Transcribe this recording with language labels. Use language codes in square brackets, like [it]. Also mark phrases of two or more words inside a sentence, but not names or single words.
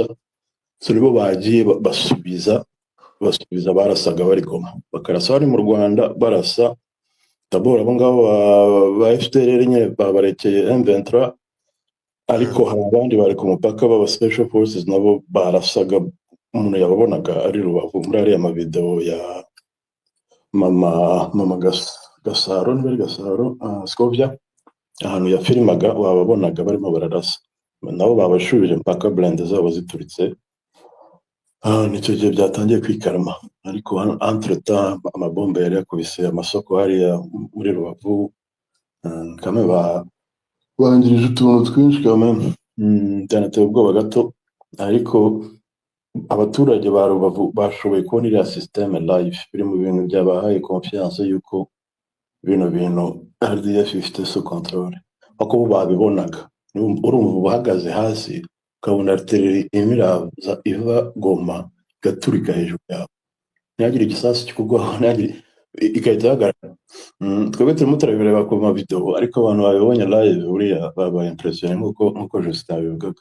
[rw] So nibo bagiye basubiza barasaga bari Goma, bakarasa bari mu Rwanda barasa d'abord abo ngabo ba FDLR nyine babarekeye M23 ariko hari abandi bari ku mupaka b'aba [en] special forces [rw] nabo barasaga umuntu yababonaga ari Rubavu muri ariya mavideo ya mama Gasaro niba ari Gasaro Scovia ahantu yafilmaga wababonaga barimo bararasa nabo babashubije mpaka blende zabo zituritse nicyo gihe byatangiye kwikarama ariko entre temps amabombe yari yakubise amasoko hariya muri Rubavu kame bangirije utuntu twinshi kame byanateye ubwoba gato ariko abaturage ba Rubavu bashoboye kubona iriya systeme live biri mu bintu byabahaye confiance yuko bino bintu RDF ifite [fr] sous contrôle [rw] ako babibonaga urumva ubahagaze hasi ukabona artillerie imiraza iva Goma gaturika hejuru yawe ntihagire igisasu kikugwaho ntihagire igahita ihagarara twebwe turimo turabireba ku mavideo ariko abantu babibonye live buriya babaye impressionné nk'uko Justin abivugaga